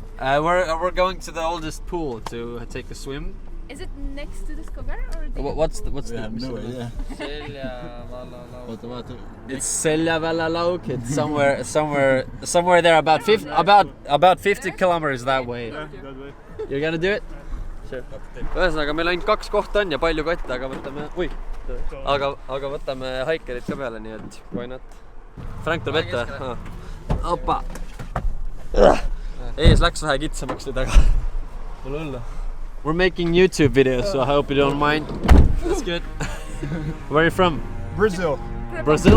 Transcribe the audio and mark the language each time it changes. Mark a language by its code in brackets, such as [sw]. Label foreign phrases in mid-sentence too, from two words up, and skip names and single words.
[en] We're going to the oldest pool to take a swim. Is it next to the Skogar or? What's the? We have no idea. It's Seljavallalauk. It's somewhere there about 50 kilometers that way. You're gonna do it? Sure. [et] Ühesõnaga, meil ainult 2 kohta on ja palju kotte, aga võtame haikerid ka peale, nii et [en] why not? [et] Frank tuleb ette. Opa! Ees läks vähe kitsamaks nüüd, aga pole hullu. [en] We're making YouTube videos, so I hope you don't mind. That's good. Where are you from? Brazil. Brazil?